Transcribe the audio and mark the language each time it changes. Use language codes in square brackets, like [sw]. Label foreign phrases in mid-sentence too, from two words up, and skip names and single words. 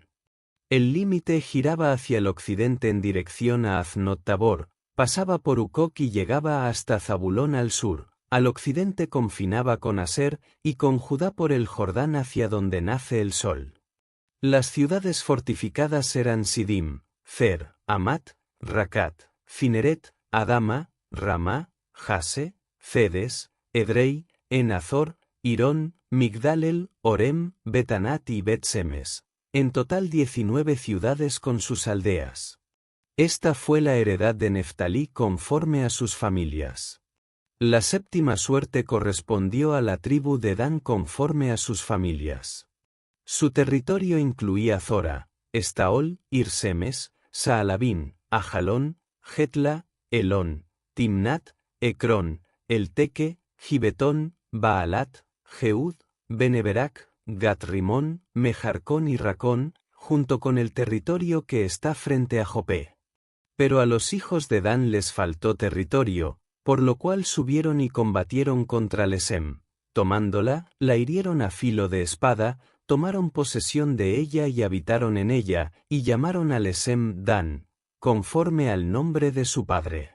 [es] El límite giraba hacia el occidente en dirección a Aznot Tabor, pasaba por Ucoc y llegaba hasta Zabulón al sur, al occidente confinaba con Aser, y con Judá por el Jordán hacia donde nace el sol. Las ciudades fortificadas eran Sidim, Cer, Amat, Racat, Fineret, Adama, Ramá, Jase, Cedes, Edrei, Enazor, Irón, Migdalel, Orem, Betanat y Bet-Semes. En total 19 ciudades con sus aldeas. Esta fue la heredad de Neftalí conforme a sus familias. La séptima suerte correspondió a la tribu de Dan conforme a sus familias. Su territorio incluía Zora, Estaol, Irsemes, Saalabín, Ajalón, Getla, Elón, Timnat, Ecrón, Elteque, Gibetón, Baalat, Jeud, Beneberac, Gat-Rimón, Mejarcón y Racón, junto con el territorio que está frente a Jopé. Pero a los hijos de Dan les faltó territorio, por lo cual subieron y combatieron contra Lesem. Tomándola, la hirieron a filo de espada, tomaron posesión de ella y habitaron en ella, y llamaron a Lesem Dan, conforme al nombre de su padre.